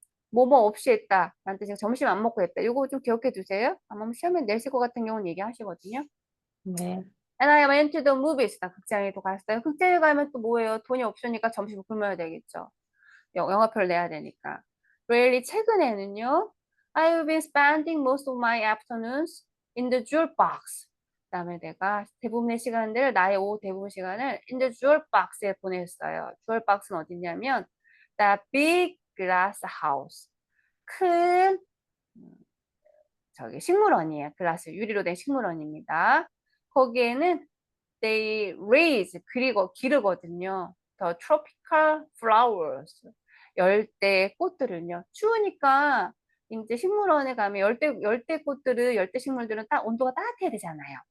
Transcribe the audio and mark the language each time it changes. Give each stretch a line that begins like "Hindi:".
Korean: 뭐뭐 없이 했다. 라는 뜻이 점심 안 먹고 했다. 이거 좀 기억해 두세요. 아마 시험에 내실 것 같은 경우는 얘기하시거든요. 네.
English: And I went to the movies.
Korean: 나 극장에도 갔어요. 극장에 가면 또 뭐예요? 돈이 없으니까 점심 굶어야 되겠죠. 영화표를 내야 되니까. Really 최근에는요.
English: I've been spending most of my afternoons in the jewel box.
Korean: 그다음에 내가 대부분의 시간들을 나의 오후 대부분 시간을
English: in the jewel box
Korean: 에 보냈어요.
English: jewel box는
Korean: 어디냐면
English: the big glass house.
Korean: 큰 식물원이에요. 글라스 유리로 된 식물원입니다. 거기에는
English: they raise
Korean: 기르거든요.
English: The tropical flowers.
Korean: 열대 꽃들은요. 추우니까 이제 식물원에 가면 열대 꽃들은 열대 식물들은 온도가 따뜻해야 되잖아요.